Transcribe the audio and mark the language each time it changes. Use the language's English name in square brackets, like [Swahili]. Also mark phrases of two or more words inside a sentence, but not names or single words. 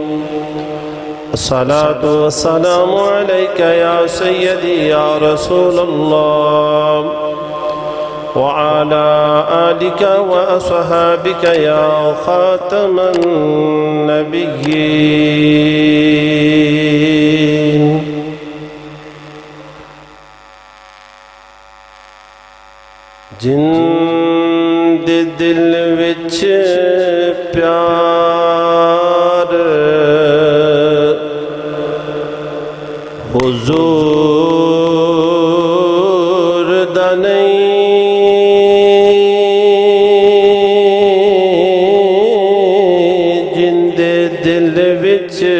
[Arabic] الصلاة والسلام عليك يا سيدي يا رسول الله، وعلى آلك وأصحابك يا خاتم النبيين. [Punjabi] جن دل وچ پیار حضور دا نہیں جندے دل وچ